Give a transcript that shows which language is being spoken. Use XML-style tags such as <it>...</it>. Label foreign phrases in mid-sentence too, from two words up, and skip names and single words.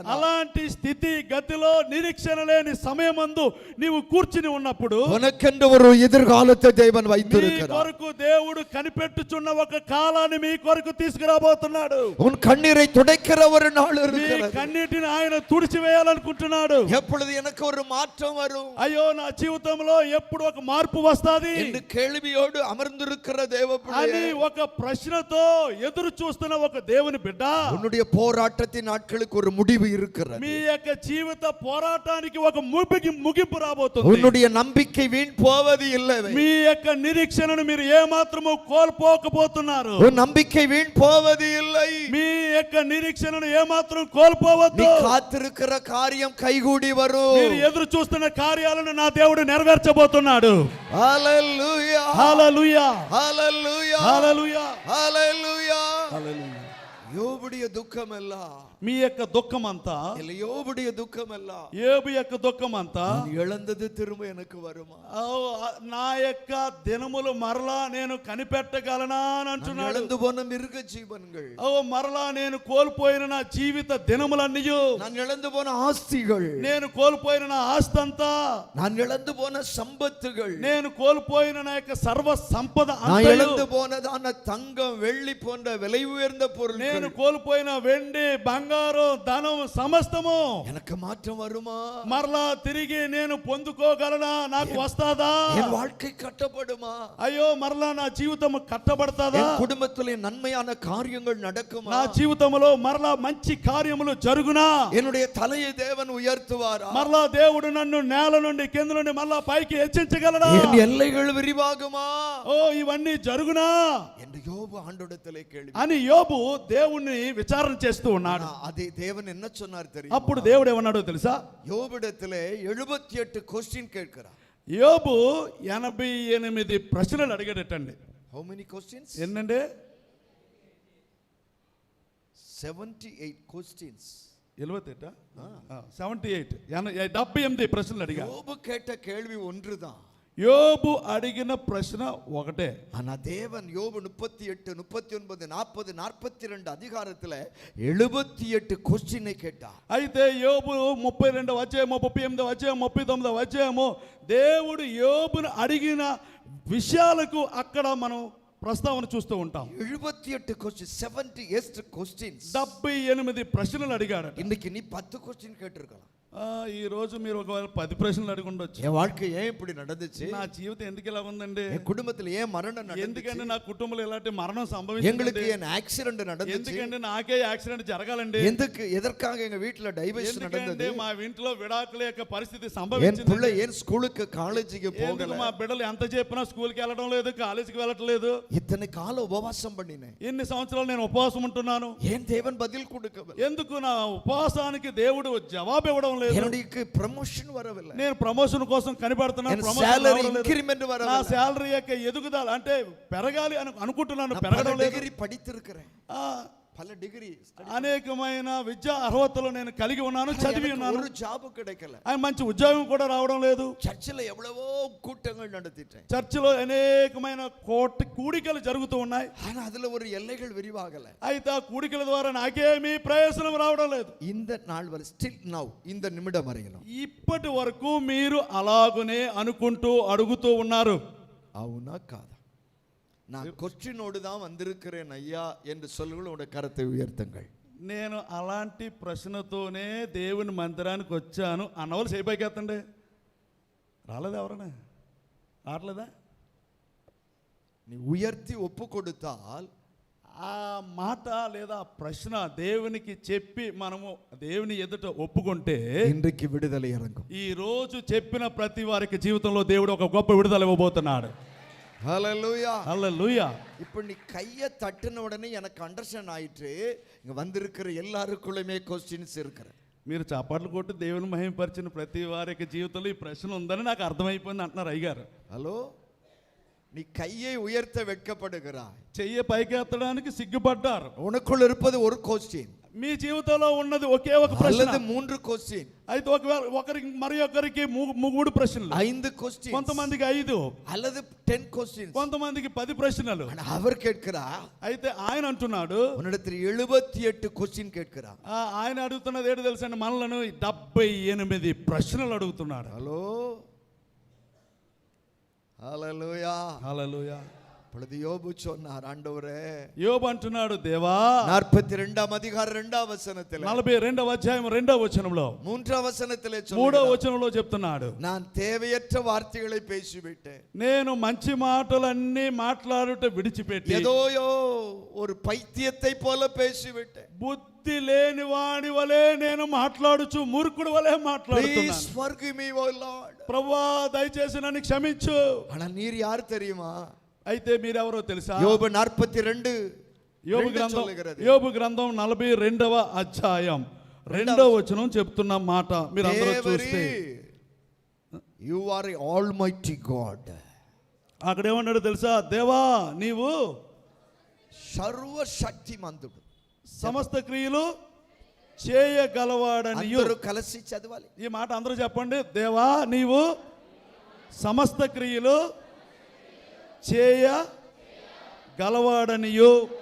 <te>అలాంటి స్థితి గతిలో నిరీక్షణ లేని సమయమందు నీవు కూర్చుని ఉన్నప్పుడు</te> <ta>உனக்கென்று ஒரு எதிர்காலத்தை தேவன்</ta> <te>మీ</te> <ta>வைத்திருக்கிறார்.</ta> <te>కొరకు దేవుడు కనిపెట్టుచున్న ఒక కాలాన్ని మీ కొరకు తీసుకురాబోతున్నాడు.</te> <ta>உன் கண்ணீரை துடைக்கிற ஒரு நாள்</ta> <te>మీ</te> <ta>இருக்கிறது.</ta> <te>కన్నీటిని ఆయన తుడిచివేయాలనుకుంటున్నాడు.</te> <ta>எப்பொழுது எனக்கு ஒரு மாற்றம் வரும்</ta> <te>అయ్యో నా జీవితంలో ఎప్పుడు ఒక మార్పు వస్తాది</te> <ta>என்று கேள்வியோடு அமர்ந்திருக்கிற தேவ</ta> <te>అని</te> <ta>பிள்ளையே,</ta> <te>ఒక ప్రశ్నతో ఎదురు చూస్తున్న ఒక దేవుని బిడ్డ,</te> <ta>உன்னுடைய போராட்டத்தின் நாட்களுக்கு ஒரு முடிவு இருக்கிறது.</ta> <te>మీ యొక్క జీవిత పోరాటానికి ఒక ముగింపు రాబోతుంది.</te> <ta>உன்னுடைய நம்பிக்கை வீண் போவது இல்லை.</ta> <te>మీ యొక్క నిరీక్షణను మీరు ఏ మాత్రము కోల్పోకపోతున్నారు.</te> <ta>உன் நம்பிக்கை வீண் போவது இல்லை.</ta> <te>మీ యొక్క నిరీక్షణను ఏ మాత్రం కోల్పోవద్దు.</te> <ta>நீ காத்திருக்கிற காரியம் கைகூடி வரும்.</ta> <te>మీరు ఎదురు చూస్తున్న కార్యాలను నా దేవుడు నెరవేర్చబోతున్నాడు. హల్లెలూయా, హల్లెలూయా, హల్లెలూయా, హల్లెలూయా, హల్లెలూయా. హల్లెలూయా.</te> <ta>யோபுடைய துக்கம் எல்லாம்</ta> <te>మీ యొక్క దుఃఖం అంతా,</te> <ta>இல்ல யோபுடைய துக்கம் எல்லாம்</ta> <te>యోబు యొక్క దుఃఖం అంతా,</te> <ta>நான் இழந்தது திரும்ப எனக்கு வருமா?</ta> <te>ఓ, నా యొక్క దినములు మరలా నేను కనిపెట్టగలనా అని</te> <ta>நான்</ta> <te>అంటున్నాడు.</te> <ta>இழந்து போன மிருக ஜீவன்கள்,</ta> <te>ఓ మరలా నేను కోల్పోయిన నా జీవిత దినములన్నీ,</te> <ta>நான் இழந்து போன ஆஸ்திகள்,</ta> <te>నేను కోల్పోయిన నా ఆస్తి అంతా,</te> <ta>நான் இழந்து போன சம்பத்துகள்,</ta> <te>నేను కోల్పోయిన నా యొక్క సర్వ సంపద</te> <ta>நான்</ta> <te>అంతయు,</te> <ta>இழந்து போனதான தங்கம் வெள்ளி போன்ற விலை உயர்ந்த</ta> <te>నేను</te> <ta>பொருட்கள்,</ta> <te>కోల్పోయిన వెండి బంగారం ధనం సమస్తము</te> <ta>எனக்கு மாற்றம் வருமா?</ta> <te>మరలా తిరిగి నేను పొందుకోగలనా? నాకు వస్తాదా?</te> <ta>என் வாழ்க்கை கட்டப்படுமா?</ta> <te>అయ్యో మరలా నా జీవితం కట్టబడతాదా?</te> <ta>என் குடும்பத்திலே நன்மையான காரியங்கள் நடக்குமா?</ta> <te>నా జీవితంలో మరలా మంచి కార్యములు జరుగునా?</te> <ta>என்னுடைய தலையை தேவன் உயர்த்துவாரா?</ta> <te>మరలా దేవుడు నన్ను నేల నుండి కింద నుండి మరలా పైకి హెచ్చించగలడా?</te> <ta>என் எல்லைகள் విరివాగుமா?</ta> <te>ఓ ఇవన్నీ జరుగునా</te> <ta>என்று யோபு ஆண்டவரிடத்திலே கேள்வி.</ta> <te>అని యోబు దేవుణ్ణి విచారణ చేస్తూ ఉన్నాడు.</te> <ta>அதே தேவன் என்ன சொன்னார் தெரியுமா?</ta> <te>అప్పుడు దేవుడు ఏమన్నాడో తెలుసా?</te> <ta>யோபிடத்திலே 78 क्वेश्चन கேட்கிறார்.</ta> <te>యోబు 88 ప్రశ్నలు అడిగాడటండి.</te> <en>How many questions?</en> <te>ఎన్నండి?</te> <en>78 questions.</en> <te>78 78 ప్రశ్నలు అడిగా.</te> <ta>யோபு கேட்ட கேள்வி ஒன்றுதான்.</ta> <te>యోబు అడిగిన ప్రశ్న ఒకటే.</te> <ta>ஆனா தேவன் யோபு 38, 39, 40, 42 அதிகாரத்துல 78 క్వశ్చన్ கேட்டார்.</ta> <te>అయితే యోబు 32వ అధ్యాయం, 38వ అధ్యాయం, 39వ అధ్యాయము దేవుడు యోబును అడిగిన విషయాలకు అక్కడ మనం ప్రస్తావన చూస్తూ ఉంటాం. 78 క్వశ్చన్, 78 క్వశ్చన్స్. 78 ప్రశ్నలు అడిగాడు.</te> <ta>இன்னைக்கு நீ 10 క్వశ్చన్ கேட்டிருக்கலாம்.</ta> <te>ఈ రోజు మీరు ఒకవేళ 10 ప్రశ్నలు అడిగి ఉండొచ్చు.</te> <ta>என் வாழ்க்கை ஏன் இப்படி நடந்துச்சு?</ta> <te>నా జీవితం ఎందుకు ఇలా ఉందండి?</te> <ta>என் குடும்பத்துல ஏன் மரணம் நடந்துச்சு?</ta> <te>ఎందుకంటే నా కుటుంబంలో ఇలాంటి మరణం సంభవించింది?</te> <ta>எங்களுக்கு ஏன் ஆக்சிடென்ட் நடந்துச்சு?</ta> <te>ఎందుకంటే నాకే యాక్సిడెంట్ జరగాలండి?</te> <ta>எதற்காக எங்க வீட்ல டைவர்ஸ்</ta> <te>ఎందుకంటే</te> <ta>நடந்தது?</ta> <te>మా ఇంట్లో విడాకుల యొక్క పరిస్థితి</te> <ta>என்</ta> <te>సంభవించింది.</te> <ta>பிள்ளை ஏன் ஸ்கூலுக்கு காலேஜுக்கு</ta> <te>ఎందుకు</te> <ta>போகல?</ta> <te>మా బిడ్డలు ఎంత చెప్పినా స్కూల్కి వెళ్ళడం లేదు, కాలేజీకి వెళ్ళటం లేదు.</te> <ta>இத்தனை கால உபவாசம் பண்ணினேன்.</ta> <te>ఎన్ని సంవత్సరాలు నేను ఉపవాసం ఉంటున్నాను.</te> <ta>ஏன் தேவன் பதில் கொடுக்கவில்லை?</ta> <te>ఎందుకు నా ఉపవాసానికి దేవుడు జవాబు ఇవ్వడం లేదు?</te> <ta>என்னுடைய ప్రమోషన్ வரவில்லை.</ta> <te>నేను ప్రమోషన్ కోసం కనిపెడుతున్నా,</te> <ta>என்</ta> <te>ప్రమోషన్</te> <ta>salary</ta> <te>రావడం లేదు.</te> <ta>increment</ta> <te>నా</te> <ta>வரவில்லை.</ta> <te>శాలరీ యొక్క ఎదుగుదల అంటే పెరగాలి అని అనుకుంటున్నాను,</te> <ta>நான்</ta> <te>పెరగడం</te> <ta>பல</ta> <te>లేదు.</te> <ta>டிகிரி படித்திருக்கிறேன்.</ta> <te>ఆ,</te> <ta>பல டிகிரி</ta> <te>అనేకమైన విద్యా అర్హతలు నేను కలిగి ఉన్నాను, చదివి ఉన్నాను.</te> <ta>ஒரு జాబ్ கிடைக்கல.</ta> <te>ఆయన మంచి ఉద్యోగం కూడా రావడం లేదు.</te> <ta>చర్చిలో எவ்வளவோ கூட்டங்கள் நடத்திட்டேன்.</ta> <te>చర్చిలో అనేకమైన కూడికలు జరుగుతూ ఉన్నాయి.</te> <ta>ஆனா அதுல ஒரு எல்லைகள் விரிவாகல.</ta> <te>అయితే ఆ కూడికల ద్వారా నాకేమీ ప్రయోజనం రావడం లేదు.</te> <ta>இந்த நாள் வரை</ta> <en>still now</en> <ta>இந்த நிமிடம் வரையிலும்</ta> <te>ఇప్పటి వరకు మీరు అలాగునే అనుకుంటూ అడుగుతూ ఉన్నారు. అవునా కాదా?</te> <ta>நான் கொஸ்டினோடு தான் வந்திருக்கிறேன் ஐயா என்று சொல்லுங்கள். உங்களுடைய கரத்தை உயர்த்துங்கள்.</ta> <te>నేను అలాంటి ప్రశ్నతోనే దేవుని మందిరానికి వచ్చాను అన్నవాళ్ళు చేపైకెత్తండి. రాలేదా? ఎవరన్నా రావట్లేదా?</te> <ta>நீ உயர்த்தி ஒப்பு கொடுத்தால்</ta> <te>ఆ మాట లేదా ప్రశ్న దేవునికి చెప్పి మనము దేవుని ఎదుట ఒప్పుకుంటే</te> <ta>இன்றைக்கு விடுதலை இறங்கும்.</ta> <te>ఈ రోజు చెప్పిన ప్రతి వారికి జీవితంలో దేవుడు ఒక గొప్ప విడుదల ఇవ్వబోతున్నాడు.</te> <ta>ஹல்லேலூயா.</ta> <te>హల్లెలూయా.</te> <ta>இப்போ நீ கையை தட்டின உடனே எனக்கு அண்டர்ஸ்டாண்ட் ஆயிட்டு இங்க வந்திருக்கிற எல்லாருக்குள்ளேயுமே கொஸ்டின்ஸ் இருக்கிற.</ta> <te>మీరు చప్పట్లు కొట్టి దేవుని మహిమపరిచిన ప్రతి వారికి జీవితంలో ఈ ప్రశ్న ఉందని నాకు అర్థమైపోయింది అంటున్నారు అయ్యగారు. హలో,</te> <ta>நீ கையை உயர்த்த வெட்கப்படுகிறாய்.</ta> <te>చెయ్యి పైకెత్తడానికి సిగ్గుపడ్డారు.</te> <ta>உனக்குள்ள இருப்பது ஒரு கொஸ்டின்.</ta> <te>మీ జీవితంలో ఉన్నది ఒకే ఒక ప్రశ్న.</te> <ta>அல்லது 3 கொஸ்டின்.</ta> <te>అయితే ఒకవేళ ఒకరికి మరి ఒకరికి 3 ప్రశ్నలు,</te> <ta>5 கொஸ்டின்.</ta> <te>కొంతమందికి 5</te> <ta>அல்லது 10 கொஸ்டின்.</ta> <te>కొంతమందికి 10 ప్రశ్నలు.</te> <ta>அவர் கேட்கிறா,</ta> <te>అయితే ఆయన అంటున్నాడు</te> <ta>உன்னிடத்தில் 78 கொஸ்டின் கேட்கிறா.</ta> <te>ఆయన అడుగుతున్నది ఏంటో తెలుసండి? మనలను 78 ప్రశ్నలు అడుగుతున్నాడు. హలో, హల్లెలూయా, హల్లెలూయా.</te> <ta>அப்பொழுது யோபு சொன்னார், ஆண்டவரே,</ta> <te>యోబు అంటున్నాడు, దేవా</te> <ta>42 அதிகாரம் 2 வசனத்திலே</ta> <te>42వ అధ్యాయం 2వ వచనంలో</te> <ta>3 వచనத்திலே</ta> <te>3వ</te> <ta>சொல்கிறார்,</ta> <te>వచనంలో చెప్తున్నాడు,</te> <ta>நான் தேவையற்ற வார்த்தைகளை பேசிவிட்டேன்.</ta> <te>నేను మంచి మాటలన్నీ మాట్లాడుట విడిచిపెట్టి</te> <ta>ஏதோயோ ஒரு பைத்தியத்தை போல பேசிவிட்டேன்.</ta> <te>బుద్ధి లేని వాడి వలె నేను మాట్లాడుచు మూర్ఖుడు వలె</te> <en>Please</en> <te>మాట్లాడుతున్నాను.</te> <en>forgive me, O Lord.</en> <te>ప్రభువా దయచేసి నన్ను క్షమించు.</te> <ta>ஆனா நீர் யார் தெரியுமா?</ta> <te>అయితే మీరెవరో తెలుసా? యోబు 42 యోబు గ్రంథం 42వ అధ్యాయం 2వ వచనం చెప్తున్న మాట మీరు అందరూ చూస్తే,</te> <en>you are a almighty God.</en> <te>అక్కడ ఏమన్నాడు తెలుసా? దేవా నీవు సర్వశక్తిమంతుడు. సమస్త క్రియలు చేయగలవాడనియు. అందరూ కలిసి చదవాలి ఈ మాట అందరూ చెప్పండి. దేవా నీవు సమస్త క్రియలు చేయగలవాడనియు.</te>